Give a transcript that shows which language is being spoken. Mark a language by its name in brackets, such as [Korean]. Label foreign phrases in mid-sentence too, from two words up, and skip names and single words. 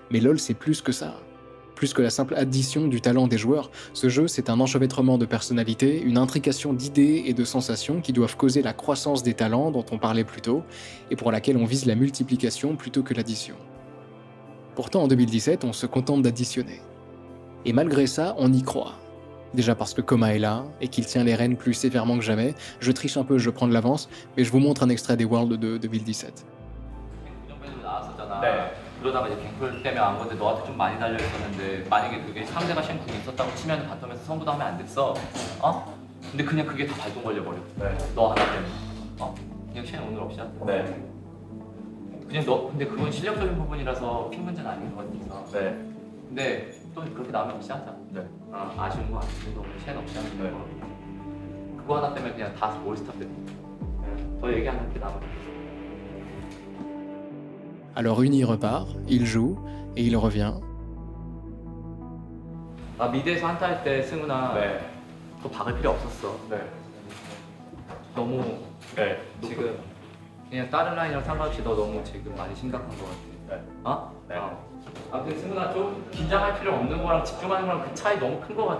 [French] Mais LoL c'est plus que ça. Plus que la simple addition du talent des joueurs, ce jeu c'est un enchevêtrement de personnalités, une intrication d'idées et de sensations qui doivent causer la croissance des talents dont on parlait plus tôt, et pour laquelle on vise la multiplication plutôt que l'addition. Pourtant en 2017, on se contente d'additionner. Et malgré ça, on y croit. Déjà parce que Coma est là, et qu'il tient les rênes plus sévèrement que jamais. Je triche un peu, je prends de l'avance, mais je vous montre un extrait des Worlds de 2017. [Korean] 그러다가 이제 갱플 때문에 안 건데 너한테 좀 많이 달려 있었는데 만약에 그게 상대가 쉔궁이 있었다고 치면 바텀에서 선구도 하면 안 됐어. 어? 근데 그냥 그게 다 발동 걸려버려. 너 하나 때문에. 어? 그냥 쉔 오늘 없이 한다. 그냥 너 근데 그건 실력적인 부분이라서 핑 문제는 아닌 것 같아서. 근데 또 그렇게 나오면 없이 하자. 아쉬운 거 아쉬운 거 쉔 없이 하는 거. 그거 하나 때문에 그냥 다 올스타 때. 더 얘기 안 할게 남은. [French] Alors Uni repart, il joue, et il revient. [Korean] 아 미드에서 한타 할 때 승훈아 더 박을 필요 없었어. 너무 지금 그냥 다른 라인이랑 상관없이 너 너무 지금 많이 심각한 것 같아. 아무튼 승훈아 좀 긴장할 필요 없는 거랑 집중하는 거랑 그 차이 너무 큰 것 같아.